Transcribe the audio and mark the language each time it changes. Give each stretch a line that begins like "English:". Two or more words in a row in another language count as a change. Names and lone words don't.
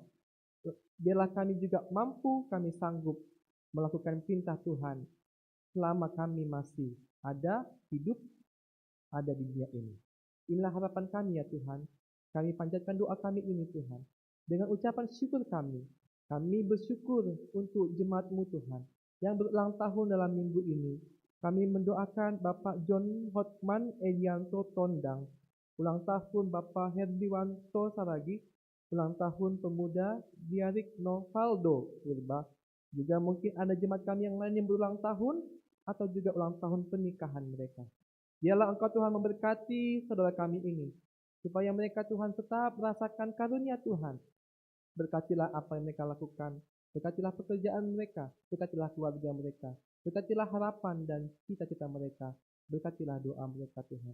Indonesian: Biarlah kami juga mampu, kami sanggup melakukan perintah Tuhan selama kami masih ada hidup, ada di dunia ini. Inilah harapan kami ya Tuhan. Kami panjatkan doa kami ini Tuhan. Dengan ucapan syukur kami bersyukur untuk jemaat-Mu Tuhan yang berulang tahun dalam minggu ini. Kami mendoakan Bapak John Hotman Elianto Tondang, ulang tahun Bapak Herdiwanto Saragi, ulang tahun pemuda Diarik Novaldo Purba. Juga mungkin ada jemaat kami yang lain yang berulang tahun atau juga ulang tahun pernikahan mereka. Biarlah Engkau Tuhan memberkati saudara kami ini, supaya mereka Tuhan tetap merasakan karunia Tuhan. Berkatilah apa yang mereka lakukan, berkatilah pekerjaan mereka, berkatilah keluarga mereka, berkatilah harapan dan cita-cita mereka, berkatilah doa mereka Tuhan.